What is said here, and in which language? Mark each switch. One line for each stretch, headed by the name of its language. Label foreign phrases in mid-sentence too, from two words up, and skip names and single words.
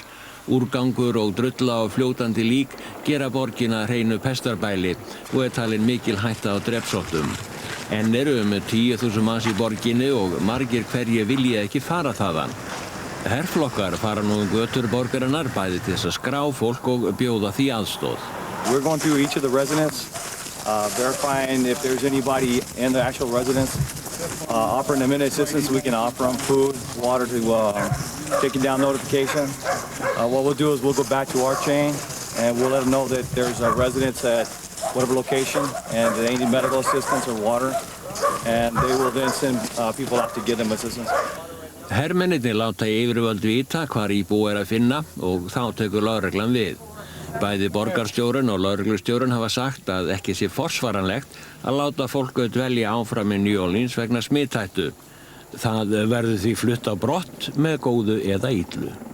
Icelandic: Úrgangur og drulla og fljótandi lík gera borgina hreinu pestarbæli og talin mikil hætta á drepsóttum. En eru 10.000 manns í borginni og margir hverjir vilja ekki fara þaðan. Herflokkar fara nú götur borgarinnar bæði til þess að skrá fólk og bjóða því aðstoð.
English: We're going through each of the residents, verifying if there's anybody in the actual residence, offering them any assistance we can offer them, food, water to taking down notification. What we'll do is we'll go back to our chain and we'll let them know that there's residents at whatever location and they need medical assistance or water and they will then send people out to give them assistance.
Icelandic: Hermennirnir láta yfirvöld vita hvar íbúi að finna og þá tekur lögreglan við. Bæði borgarstjórinn og lögreglustjórinn hafa sagt að ekki sé forsvaranlegt að láta fólk dvelja áfram í New Orleans vegna smithættu. Það verður því flutt á brott með góðu eða illu.